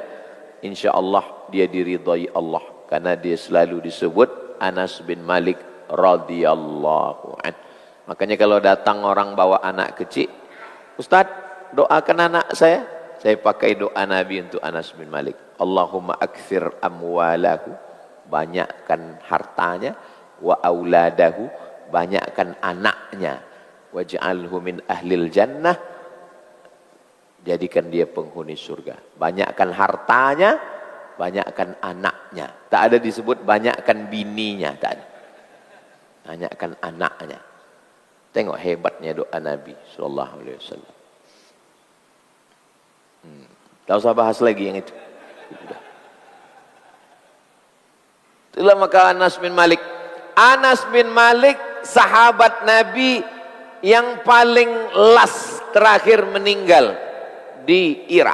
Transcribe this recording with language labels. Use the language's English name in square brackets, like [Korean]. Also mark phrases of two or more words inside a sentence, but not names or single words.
[Malay] InsyaAllah dia diridhai Allah. Karena dia selalu disebut Anas bin Malik [Arabic] رضي الله عنه. [Malay] Makanya kalau datang orang bawa anak kecil, Ustaz, doakan anak saya pakai doa Nabi untuk Anas bin Malik. [Arabic] اللهم أكثر أمواله, [Malay] banyakkan hartanya, [Arabic] وأولاده, [Malay] banyakkan anaknya, [Arabic] واجعله من أهل الجنة, [Malay] jadikan dia penghuni surga. Banyakkan hartanya, banyakkan anaknya. Tak ada disebut banyakkan bininya, tak ada. Banyakkan anaknya. Tengok hebatnya doa Nabi [Arabic] صلى الله عليه وسلم. [Malay] Tak usah bahas lagi yang itu. Itulah maka Anas bin Malik. Anas bin Malik sahabat Nabi yang paling last, terakhir meninggal di Irak.